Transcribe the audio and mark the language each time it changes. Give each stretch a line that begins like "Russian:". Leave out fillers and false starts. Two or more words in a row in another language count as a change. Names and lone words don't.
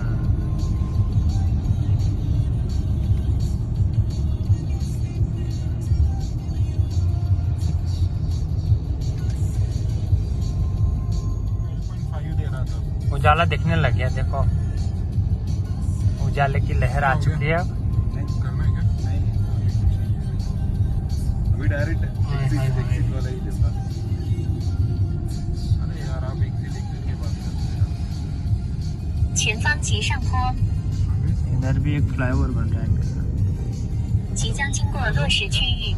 Hindi: उजाला दिखने लग गया। देखो उजाले की लहर आ चुकी है। करना है क्या? अभी
English: direct exit
Hindi: वाला ही जैसा। अरे यार आप एग्जिट के बाद
Chinese: 前方急上坡。
Hindi: इधर भी एक फ्लाईओवर बन रहा है।
Chinese: 即将经过落石区域。